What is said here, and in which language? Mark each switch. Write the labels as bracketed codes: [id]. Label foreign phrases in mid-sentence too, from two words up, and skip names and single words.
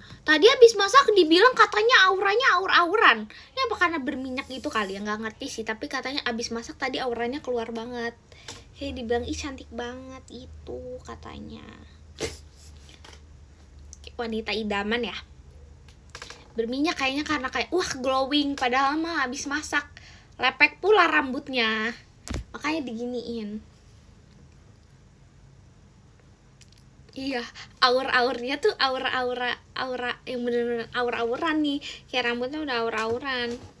[id] Tadi habis masak dibilang katanya auranya aur-auran. Ini apa karena berminyak gitu kali ya, nggak ngerti sih. Tapi katanya habis masak tadi auranya keluar banget. Kayak dibilang ih cantik banget itu katanya. Wanita idaman ya. Berminyak kayaknya karena kayak wah glowing, padahal mah habis masak. Lepek pula rambutnya. Makanya diginiin. Iya, aur-aurnya tuh aura yang bener-bener aur-auran nih. Kayak rambutnya udah aur-auran.